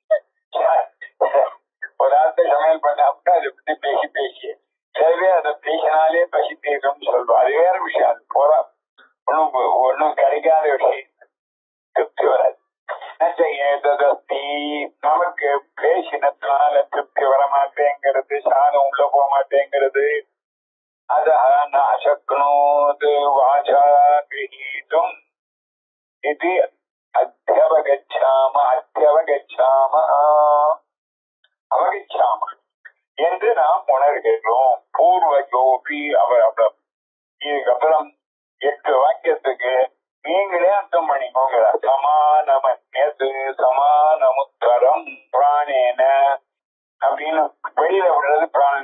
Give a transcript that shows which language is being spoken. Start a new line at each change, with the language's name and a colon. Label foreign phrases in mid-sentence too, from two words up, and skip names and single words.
Tamil: ஒரு ஆத்த சமையல் பண்ணாமட்டா அதை பத்தி பேசி சரி அதை பேசினாலே பசி தீர்க்கும் சொல்வோம். அது வேற விஷயம். அது போறா ஒன்னும் கிடைக்காத விஷயம். திருப்தி வராது. நமக்கு பேசினதுனால திருப்தி வர மாட்டேங்கிறது. சாதம் உள்ள போக மாட்டேங்கிறது.
Sanskrit: अतः न शक्नोत् वाचा गृहीतुम् इति अध्यवगच्छामः
Tamil: என்று நாம் உணர்கிறோம். பூர்வயோபி அவர் இதுக்கப்புறம் 8 வாக்கியத்துக்கு நீங்களே அர்த்தம் பண்ணிக்கோங்க.
Sanskrit: समानमन्यतु समानमुत्तरम् प्राणेन
Tamil: அப்படின்னு வெளியில விடுறது பிராணன்.